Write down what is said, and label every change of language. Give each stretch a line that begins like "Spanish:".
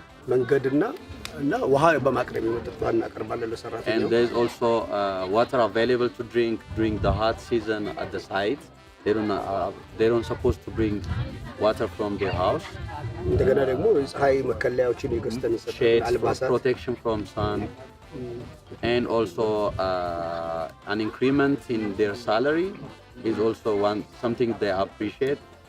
Amharic: መንገድና ውሃ በማቅረብ የመጠጥ ውሃ እናቀርባለን ለሰራተኛው።
English: And there is also water available to drink during the hot season at the site. They don't supposed to bring water from their house.
Amharic: እንደገና ደግሞ ፀሐይ መከለያዎችን ይገዝተን ይሰጣል።
English: Shades for
Amharic: አልባሳት
English: protection from sun, and also an increment in their salary is also something they appreciate.